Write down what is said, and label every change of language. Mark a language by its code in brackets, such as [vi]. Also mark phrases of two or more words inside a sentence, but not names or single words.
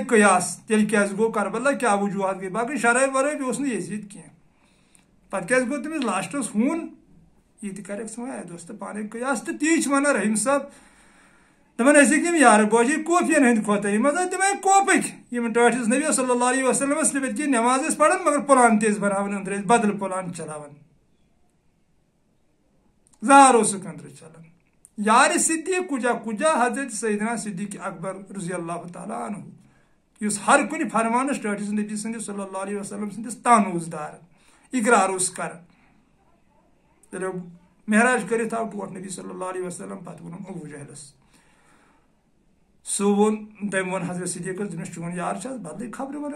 [ks] قیاس تیٚلہِ کیٛازِ گوٚو کربلا کیٛاہ وجوہات گٔے باقٕے شرٲے ورٲے اوس نہٕ یزید کینٛہہ پتہٕ کیٛازِ گوٚو تٔمِس لاسٹس ہوٗن یہِ تہِ کریکھ ژٕ وۄنۍ اتہِ اوس تہٕ پانے قیاس تہٕ تی چھِ ونان رحیٖم صٲب دپان ٲسِکھ یِم یارٕ گوجی کوفین ہٕنٛدۍ کھۄتہٕ یِم ٲسۍ تِمے کوپٕکۍ یِم ٹٲٹھِس نبی [ar] صلی اللہ علیہ وسلمس [ks] نٮ۪بٕرۍ کِنۍ نٮ۪ماز ٲسۍ پران مگر پلان تہِ ٲسۍ بناوان أنٛدرٕ ٲسۍ بدل پلان چلاوان زار اوسُکھ أنٛدرٕ چلان یارِ صدیق کُجا حضرت سیدنا صدیق اکبر [ar] رضی اللہ تعالیٰ عنہ [ks] یُس ہر کُنہِ فرمانس ٹٲٹھِس نبی سٕنٛدِس [ar] صلی اللہ علیہ وسلم [ks] سٕنٛدِس تان اوس داران اقرار اوس کران ییٚلہِ معراج کٔرِتھ آو ٹوٹھ نبی [ar] صلی اللہ علیہ وسلم [ks] پتہٕ ووٚنُن ابوٗ جہلس سُہ ووٚن تٔمۍ ووٚن حضرت صدیقس دوٚپنس چون یار چھِ حظ بدلٕے خبرٕ ونان